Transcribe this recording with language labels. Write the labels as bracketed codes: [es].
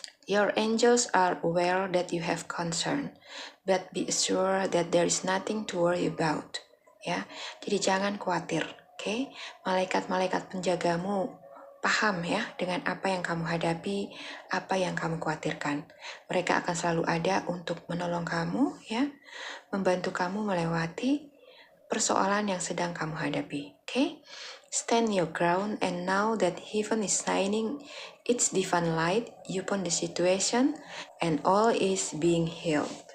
[en] Your angels are aware that you have concern, but be assured that there is nothing to worry about. [id] Ya, jadi jangan khawatir. Oke. Malaikat-malaikat penjagamu paham ya dengan apa yang kamu hadapi, apa yang kamu khawatirkan. Mereka akan selalu ada untuk menolong kamu, ya, membantu kamu melewati persoalan yang sedang kamu hadapi. Oke. [en] Stand your ground and know that heaven is shining its divine light upon the situation and all is being healed.